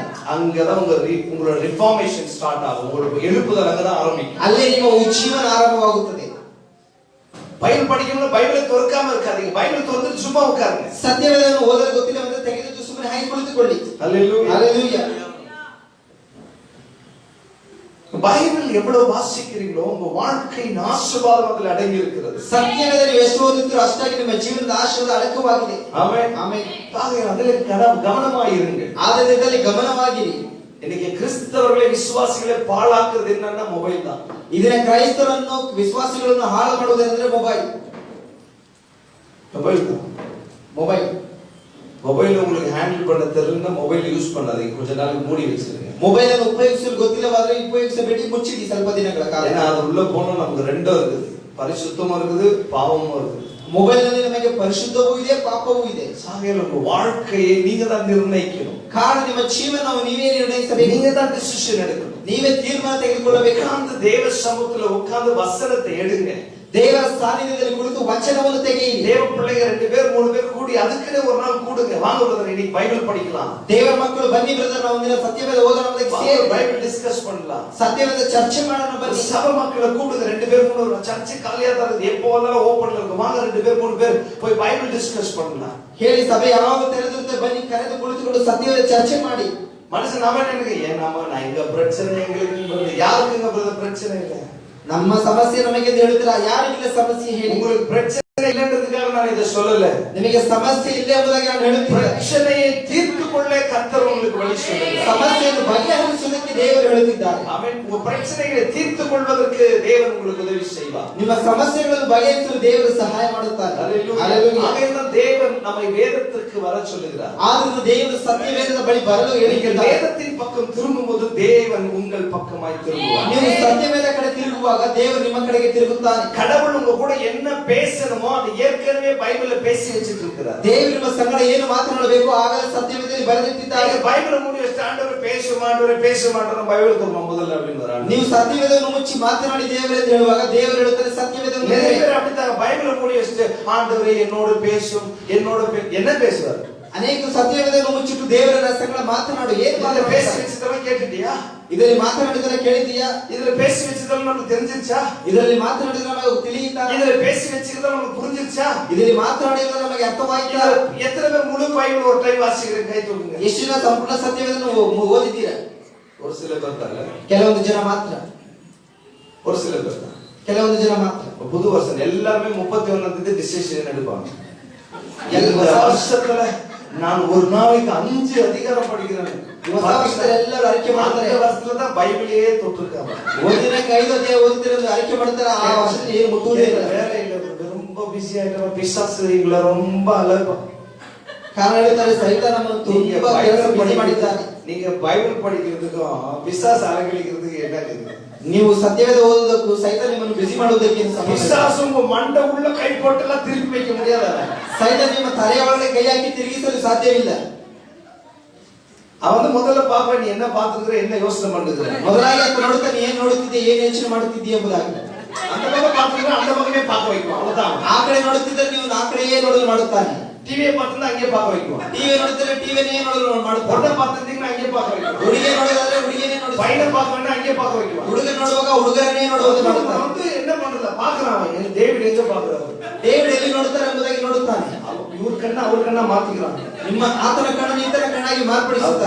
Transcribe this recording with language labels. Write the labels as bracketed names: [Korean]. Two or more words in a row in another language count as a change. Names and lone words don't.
[Tamil] அங்கதான் உங்களோட [English] reformation start [Tamil] ஆகும், உங்களோட எழுப்புதல் அங்கதான் ஆரம்பிக்கும். [Kannada] ಅಲ್ಲೇ ನಿಮ್ಮ ಜೀವನ ಆರಂಭವಾಗುತ್ತದೆ. [Tamil] பைபிள் படிக்கணும்னா பைபிளை திறக்காம இருக்காதீங்க, பைபிள் திறந்து சும்மா உட்காருங்க. [Kannada] ಸತ್ಯವೇದವನ್ನು ಓದಲು ಗೊತ್ತಿಲ್ಲ ಅಂದ್ರೆ ತೆಗೆದು ಸುಮ್ಮನೆ ಹಾಗೆ ಕುಳಿತುಕೊಳ್ಳಿ. [Tamil] அல்லேலூயா, அல்லேலூயா. பைபிள் எவ்வளவு வாசிக்கிறீங்களோ உங்க வாழ்க்கையின் ஆசீர்வாதம் அதில் அடங்கி இருக்கிறது. [Kannada] ಸತ್ಯವೇದವನ್ನು ಎಷ್ಟು ಓದುತ್ತೀರೋ ಅಷ್ಟಾಗಿ ನಿಮ್ಮ ಜೀವನದ ಆಶೀರ್ವಾದ ಅಡಕವಾಗಿದೆ. [Tamil] ஆமென், [Kannada] ಆಮೆನ್. [Tamil] அதில் கவனமாயிருங்க, [Kannada] ಆದರೆ ಇದರಲ್ಲಿ ಗಮನವಾಗಿರಿ. [Tamil] இன்னைக்கு கிறிஸ்தவர்களை விசுவாசிகளை பாழாக்குறது என்னன்னா மொபைல் தான். [Kannada] ಇದನ್ನ ಕ್ರೈಸ್ತರನ್ನು ವಿಶ್ವಾಸಿಗಳನ್ನು ಹಾಳು ಮಾಡುವುದೆಂದ್ರೆ ಮೊಬೈಲ್. [Tamil] மொபைல் தான். [Kannada] ಮೊಬೈಲ್ [Tamil] மொபைல் உங்களுக்கு ஹேண்டில் பண்ண தெரியலன்னா [English] mobile use [Tamil] பண்ணாதீங்க, கொஞ்ச நாள் மூடி வச்சிருங்க. [Kannada] ಮೊಬೈಲ್ ಅನ್ನು ಉಪಯೋಗಿಸಲು ಗೊತ್ತಿಲ್ಲವಾದ್ರೆ ಉಪಯೋಗಿಸಬೇಡಿ, ಮುಚ್ಚಿಡಿ ಸ್ವಲ್ಪ ದಿನಗಳ ಕಾಲ. [Tamil] ஏன்னா அது உள்ள போனா நமக்கு ரெண்டும் இருக்குது, பரிசுத்தமும் இருக்குது பாவமும் இருக்குது. [Kannada] ಮೊಬೈಲ್ ನಲ್ಲಿ ನಮಗೆ ಪರಿಶುದ್ಧವೂ ಇದೆ ಪಾಪವೂ ಇದೆ. [Tamil] சாகையில உங்க வாழ்க்கையை நீங்க தான் நிர்ணயிக்கணும். [Kannada] ಕಾರಣ ನಿಮ್ಮ ಜೀವನವನ್ನು ನೀವೇ ನಿರ್ಣಯಿಸಬೇಕು, [Tamil] நீங்க தான் டிசிஷன் எடுக்கணும். [Kannada] ನೀವೇ ತೀರ್ಮಾನ ತೆಗೆದುಕೊಳ್ಳಬೇಕು. [Tamil] உட்கார்ந்து தேவ சமூகத்துல உட்கார்ந்து வசனத்தை எடுங்க. [Kannada] ದೇವರ ಸಾನ್ನಿಧ್ಯದಲ್ಲಿ ಕುಳಿತು ವಚನವನ್ನು ತೆಗೆಯಿರಿ. [Tamil] தேவ பிள்ளைங்க 2 பேர் 3 பேர் கூடி அதுக்குன்னு ஒரு நாள் கூடுங்க, வாங்க பிரதர் இன்னைக்கு பைபிள் படிக்கலாம். [Kannada] ದೇವರ ಮಕ್ಕಳು ಬನ್ನಿ ಬ್ರದರ್, ನಾವು ಒಂದಿನ ಸತ್ಯವೇದ ಓದೋಣ, ಸೇರಿ [English] Bible discuss [Tamil] பண்ணலாம். [Kannada] ಸತ್ಯವೇದ ಚರ್ಚೆ ಮಾಡೋಣ ಬನ್ನಿ. [Tamil] சபை மக்களை கூடுங்க, 2 பேர் 3 பேர், சர்ச் காலியா தான் இருக்கு, எப்போ வந்தாலும் ஓபன்ல இருக்கு, வாங்க 2 பேர் 3 பேர் போய் [English] Bible discuss [Tamil] பண்ணலாம். [Kannada] ಹೇಳಿ ಸಭೆ ಯಾವಾಗ ತೆರೆದಿರುತ್ತೆ ಬನ್ನಿ, ಕರೆದು ಕುಳಿತುಕೊಂಡು ಸತ್ಯವೇದ ಚರ್ಚೆ ಮಾಡಿ. [Tamil] மனுஷன் நாம நினைக்க ஏன் நாம நான் எங்க பிரச்சனை எங்களுக்கு யாருக்குங்க பிரதர் பிரச்சனை இல்லை, [Kannada] ನಮ್ಮ ಸಮಸ್ಯೆ ನಮಗೆ ಅಂತ ಹೇಳ್ತೀರಾ, ಯಾರಿಗಿಲ್ಲ ಸಮಸ್ಯೆ ಹೇಳಿ. [Tamil] உங்களுக்கு பிரச்சனை இல்லன்றதுக்காக நான் இதை சொல்லல, [Kannada] ನಿಮಗೆ ಸಮಸ್ಯೆ ಇಲ್ಲ ಎಂಬುದಾಗಿ ನಾನು ಹೇಳುತ್ತಿಲ್ಲ. [Tamil] பிரச்சனையை தீர்த்து கொள்ள கர்த்தர் உங்களுக்கு வழி சொல்லுகிறார். [Kannada] ಸಮಸ್ಯೆಯನ್ನು ಬಗೆಹರಿಸುವುದಕ್ಕೆ ದೇವರು ಹೇಳುತ್ತಿದ್ದಾರೆ. [Tamil] ஆமென். உங்க பிரச்சனைகளை தீர்த்து கொள்வதற்கு தேவன் உங்களுக்கு உதவி செய்வார். [Kannada] ನಿಮ್ಮ ಸಮಸ್ಯೆಗಳನ್ನು ಬಗೆಹರಿಸಲು ದೇವರು ಸಹಾಯ ಮಾಡುತ್ತಾರೆ. [Tamil] ஹalleluya. ஆகையால் தேவன் நம்மை வேதத்திற்கு வர சொல்லுகிறார். [Kannada] ಆದರೂ ದೇವರು ಸತ್ಯವೇದದ ಬಳಿ ಬರಲು ಹೇಳಿದ್ದಾರೆ. [Tamil] வேதத்தின் பக்கம் திரும்பும்போது தேவன் உங்கள் பக்கமாய் திரும்புவார். [Kannada] ನೀವು ಸತ್ಯವೇದ ಕಡೆ ತಿರುಗುವಾಗ ದೇವರು ನಿಮ್ಮ ಕಡೆಗೆ ತಿರುಗುತ್ತಾನೆ. [Tamil] கடவுள் உங்க கூட என்ன பேசணுமோ அது ஏற்கனவே பைபிள்ல பேசி வச்சிட்டு இருக்கிறார். [Kannada] ದೇವರು ನಿಮ್ಮ ಸಂಗಡ ಏನು ಮಾತನಾಡಬೇಕು ಆಗಲೇ ಸತ್ಯವೇದದಲ್ಲಿ ಬರೆದಿಟ್ಟಿದ್ದಾರೆ. [Tamil] பைபிளை மூடி வச்சு ஆண்டவரே பேச மாட்டோம் பைபிள் திரும்ப முதல்ல அப்படின்னு வராங்க. [Kannada] ನೀವು ಸತ್ಯವೇದವನ್ನು ಮುಚ್ಚಿ ಮಾತನಾಡಿ ದೇವರೇ ಅಂತ ಹೇಳುವಾಗ ದೇವರು ಹೇಳುತ್ತಾರೆ ಸತ್ಯವೇದವನ್ನು. [Tamil] நிறைய பேர் அப்படிதான் பைபிளை மூடி வச்சுட்டு ஆண்டவரே என்னோடு பேசும் என்ன பேசுவார். [Kannada] ಅನೇಕ ಸತ್ಯವೇದವನ್ನು ಮುಚ್ಚಿಟ್ಟು ದೇವರ ಸಂಗಡ ಮಾತನಾಡು, ಏನು [Tamil] பேசி வச்சதெல்லாம் கேட்டுட்டியா, [Kannada] ಇದರಲ್ಲಿ ಮಾತನಾಡಿದರೆ ಕೇಳಿದೀಯಾ, [Tamil] இதுல பேசி வச்சதெல்லாம் நமக்கு தெரிஞ்சிருச்சா, [Kannada] ಇದರಲ್ಲಿ ಮಾತನಾಡಿದರೆ ನಮಗೆ ತಿಳಿಯುತ್ತಾ, [Tamil] இதுல பேசி வச்சதெல்லாம் நமக்கு புரிஞ்சிருச்சா, [Kannada] ಇದರಲ್ಲಿ ಮಾತನಾಡಿದರೆ ನಮಗೆ ಅರ್ಥವಾಯಿತಾ. [Tamil] எத்தனை பேர் முழு பைபிள் ஒரு டைம் வாசிக்கிறீங்க கை தூக்குங்க. [Kannada] ಎಷ್ಟು ಜನ ಸಂಪೂರ್ಣ ಸತ್ಯವೇದವನ್ನು ಓದಿದ್ದೀರಾ? [Tamil] ஒரு சில பேர் தான், [Kannada] ಕೆಲವೊಂದು ಜನ ಮಾತ್ರ, [Tamil] ஒரு சில பேர் தான், [Kannada] ಕೆಲವೊಂದು ಜನ ಮಾತ್ರ. [Tamil] புது வருஷம் எல்லாருமே 31 டிசிஷன் எடுப்பாங்க. இந்த வருஷத்துல நான் ஒரு நாளைக்கு 5 அதிகாரம் படிக்கிறேன். [Kannada] ಎಲ್ಲರೂ ಅರಿಕೆ ಮಾಡ್ತಾರೆ. [Tamil] வருஷத்துல தான் பைபிளே தொட்டிருக்காங்க. [Kannada] ಒಂದಿನಕ್ಕೆ 5 ಅಧ್ಯಾಯ ಓದ್ತಾರೆ ಅಂತ ಅರಿಕೆ ಮಾಡ್ತಾರೆ. ಆ ವರ್ಷದಲ್ಲಿ ಏನು ಮುಟ್ಟುವುದೇ ಇಲ್ಲ. [Tamil] வேற இல்ல, ரொம்ப பிஸி ஆயிட்டா பிசாசு எங்களை ரொம்ப அலப்பா. [Kannada] ಕಾರಣ ಹೇಳ್ತಾರೆ ಸೈತಾನ ನಮ್ಮನ್ನು ತುಂಬಾ ಕೆಲಸ ಪಡಿ ಮಾಡಿದ್ದಾನೆ. [Tamil] நீங்க பைபிள் படிக்கிறதுக்கும் பிசாசு அலங்கழிக்கிறதுக்கு என்ன இருக்குது? [Kannada] ನೀವು ಸತ್ಯವೇದ ಓದುವುದಕ್ಕೂ ಸೈತಾನ್ ನಿಮ್ಮನ್ನು ಬಿಸಿ ಮಾಡುವುದಕ್ಕೆ ಏನು ಸಂಬಂಧ ಇಲ್ಲ. [Tamil] பிசாசு உங்க மண்டை உள்ள கை போட்டெல்லாம் திருப்பி வைக்க முடியாது. [Kannada] ಸೈತಾನ್ ನಿಮ್ಮ ತಲೆಯ ಒಳಗೆ ಕೈ ಹಾಕಿ ತಿರುಗಿಸಲು ಸಾಧ್ಯವಿಲ್ಲ. [Tamil] அவன் முதல்ல பாப்பா நீ என்ன பாத்துக்கிற என்ன யோசனை பண்ணுகிற [Kannada] ಮೊದಲಾಗಿ ಆತ ನೋಡುತ್ತಾನೆ ಏನ್ ನೋಡುತ್ತಿದ್ದೆ ಏನ್ ಯೋಚನೆ ಮಾಡುತ್ತಿದ್ದೀಯ ಎಂಬುದಾಗಿ. [Tamil] அந்த பக்கம் பாத்துக்கிற அந்த பக்கமே பார்க்க வைக்குவான் அவ்வளவுதான். [Kannada] ಆ ಕಡೆ ನೋಡುತ್ತಿದ್ದರೆ ನೀವು ಆ ಕಡೆಯೇ ನೋಡಲು ಮಾಡುತ್ತಾನೆ. [Tamil] டிவியை பார்த்துன்னா அங்கே பார்க்க வைக்குவான். [Kannada] ಟಿವಿ ನೋಡುತ್ತಿದ್ದರೆ ಟಿವಿನೇ ನೋಡಲು ಮಾಡುತ್ತಾನೆ. [Tamil] பொண்ணை பார்த்துட்டீங்கன்னா அங்கே பார்க்க வைக்குவான். [Kannada] ಹುಡುಗಿ ನೋಡೋದಾದ್ರೆ ಹುಡುಗಿನೇ ನೋಡುತ್ತಾನೆ. [Tamil] பையனை பார்க்கணும்னா அங்கே பார்க்க வைக்குவான். [Kannada] ಹುಡುಗ ನೋಡುವಾಗ ಹುಡುಗರನ್ನೇ ನೋಡುವುದು ಮಾಡುತ್ತಾನೆ. [Tamil] வந்து என்ன பண்றத பாக்குறான் அவன் டேவிட் எங்க பாக்குறாரு [Kannada] ಡೇವಿಡ್ ಎಲ್ಲಿ ನೋಡುತ್ತಾರೆ ಎಂಬುದಾಗಿ ನೋಡುತ್ತಾನೆ. [Tamil] இவர் கண்ணா அவர் கண்ணா மாத்திக்கிறான். [Kannada] ನಿಮ್ಮ ಆತನ ಕಣ್ಣನ್ನು ಈತನ ಕಣ್ಣಾಗಿ ಮಾರ್ಪಡಿಸುತ್ತಾನೆ.